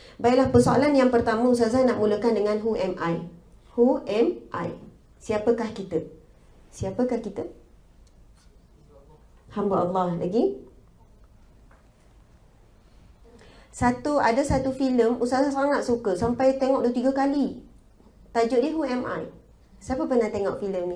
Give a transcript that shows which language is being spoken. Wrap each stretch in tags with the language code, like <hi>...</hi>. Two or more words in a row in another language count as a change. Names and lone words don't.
<ms>Baiklah, persoalan yang pertama Ustazah nak mulakan dengan</ms> <en>who am I? Who am I?</en> <ms>Siapakah kita? Siapakah kita? Hamba Allah. Lagi? Ada satu filem Ustazah sangat suka, sampai tengok 2-3 kali. Tajuk dia Who Am I? Siapa pernah tengok filem ni?</ms>